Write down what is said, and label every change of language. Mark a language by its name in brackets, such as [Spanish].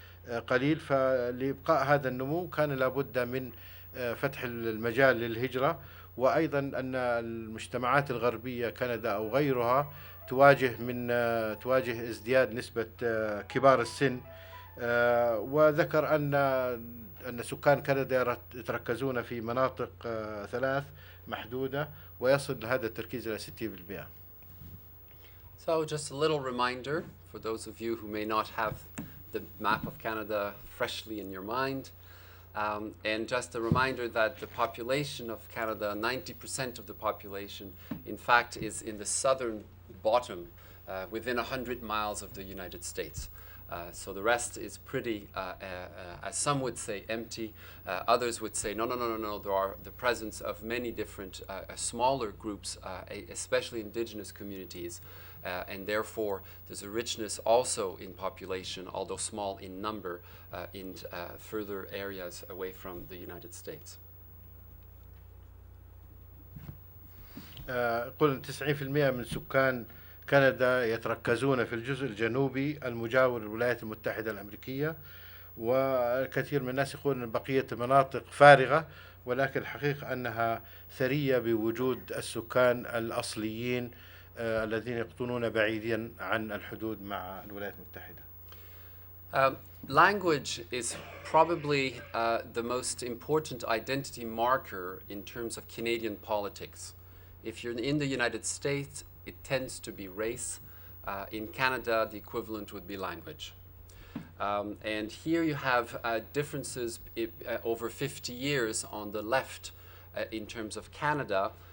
[Arabic] قليل، فلإبقاء هذا النمو كان لابد من فتح المجال للهجرة، وأيضا أن المجتمعات الغربية كندا أو غيرها تواجه ازدياد نسبة كبار السن. وذكر أن سكان كندا يتركزون في مناطق ثلاث محدودة، ويصل هذا التركيز إلى 60%. [English] So just a little reminder for those of you who may not have the map of Canada freshly in your mind. And just a reminder that the population of Canada, 90% of the population, in fact, is in the southern bottom, within 100 miles of the United States. So the rest is pretty, as some would say, empty. Others would say, no, there are the presence of many different smaller groups, especially indigenous communities. And therefore, there's a richness also in population, although small in number, in further areas away from the United States. [Arabic] قل 90% من سكان كندا يتركزون في الجزء الجنوبي المجاور للولايات المتحدة الأمريكية، والكثير من الناس يقولون أن بقية المناطق فارغة، ولكن الحقيقة أنها ثرية بوجود السكان الأصليين الذين يقطنون بعيدا عن الحدود مع الولايات المتحدة. [English] Language is probably the most important identity marker in terms of Canadian politics. If you're in the United States, it tends to be race. In Canada, the equivalent would be language. And here you have differences over 50 years on the left in terms of Canada.